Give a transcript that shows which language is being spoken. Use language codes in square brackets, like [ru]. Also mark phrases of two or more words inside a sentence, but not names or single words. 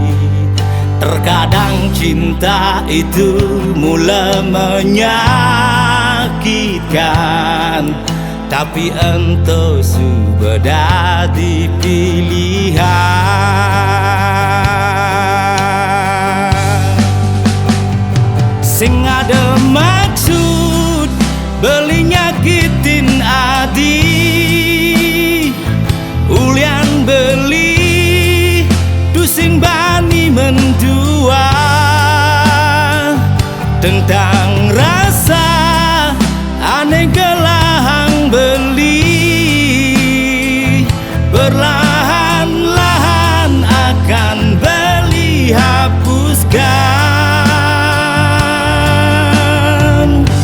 [id] Terkadang cinta itu mula menyakitkan, tapi ento sudah dadi pilihan. [ban] Sing ada maksud beli nyakitin adi, ulian beli tu sing bani mendua. [id] Tentang rasa [ban] aneh gelahang beli, [id] perlahan-lahan akan beli hapuskan.